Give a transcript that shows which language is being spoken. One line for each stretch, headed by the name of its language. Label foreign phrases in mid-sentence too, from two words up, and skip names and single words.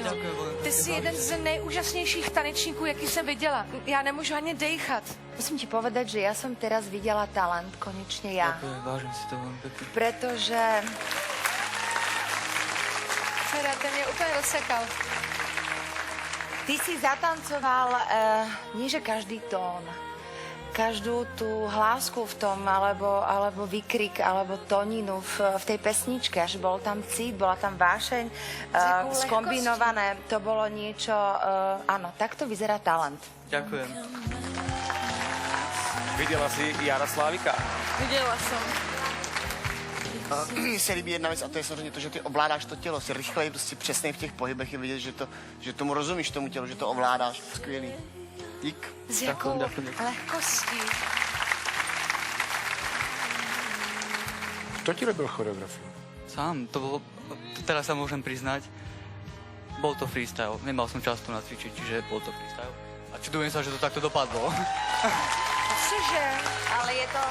Slovak: Ďakujem veľmi
Czech: Ty jsi jeden z nejúžasnějších tanečníků, jaký jsem viděla. Já nemůžu ani dejchat.
Slovak: Musím ti povedať, že ja som teraz videla talent, konečne ja. Ďakujem, vážim si to veľmi pekne. Pretože
Czech: nádhera, ten mě úplně rozsekal.
Slovak: Ty si zatancoval nie že každý tón, každú tú hlásku v tom, alebo výkrik, alebo tóninu v tej pesničke, až bol tam cít, bola tam vášeň, takou skombinované, to bolo niečo, áno, takto vyzerá talent. Ďakujem.
Czech: Viděla jsi Jara Slávika? Viděla jsem. Mně se líbí jedna věc a to je samozřejmě to, že ty ovládáš to tělo, jsi rychlej, prostě přesnej v těch pohybech, je vidět, že tomu rozumíš tomu tělu, že to ovládáš. Skvělý. Dík. S jakou
Slovak: Ďakujem.
Czech: lehkostí.
Slovak: Kto ti robil choreografiu? Sám, to bolo, teraz sa môžem priznať, bol to freestyle. Nemal som čas to nacvičiť, čiže bol to freestyle. A čudujem sa, že to takto dopadlo. Cože, ale je to...